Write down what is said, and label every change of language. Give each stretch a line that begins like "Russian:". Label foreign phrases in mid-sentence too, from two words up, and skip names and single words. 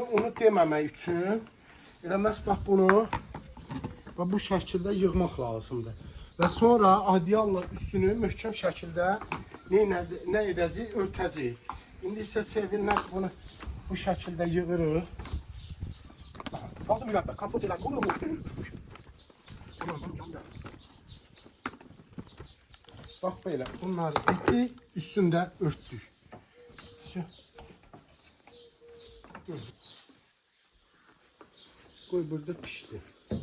Azerbaijani: Onu deməmək üçün elə məhz bax bunu bu şəkildə yığmaq lazımdır. Və sonra adyalla üstünü möhkəm şəkildə nə edəcəyik? Örtəcəyik. İndi isə sevinlə bunu bu şəkildə yığırıq.
Turkish: Aldım bir kampot ilan. Olur mu? Bak böyle bunları ettik, üstünde örttük. Koy burada pişsin.